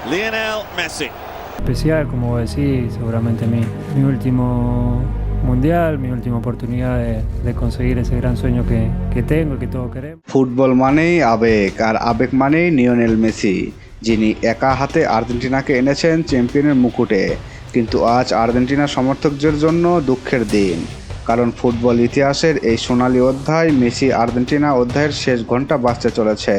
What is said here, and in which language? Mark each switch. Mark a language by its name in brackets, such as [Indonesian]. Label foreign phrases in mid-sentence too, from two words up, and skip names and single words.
[Spanish] Lionel Messi. Especial, como vos decís, seguramente mi último mundial, mi última oportunidad de conseguir ese gran sueño que tengo y que todos queremos. [Bangla] ফুটবল মানেই আবেগ, আর আবেগ মানেই লিওনেল মেসি, যিনি একা হাতে আর্জেন্টিনাকে এনেছেন চ্যাম্পিয়নের মুকুটে। কিন্তু আজ আর্জেন্টিনার সমর্থকদের জন্য দুঃখের দিন, কারণ ফুটবল ইতিহাসের এই সোনালী অধ্যায়, মেসি আর্জেন্টিনা অধ্যায়ের শেষ ঘন্টা বাজতে চলেছে।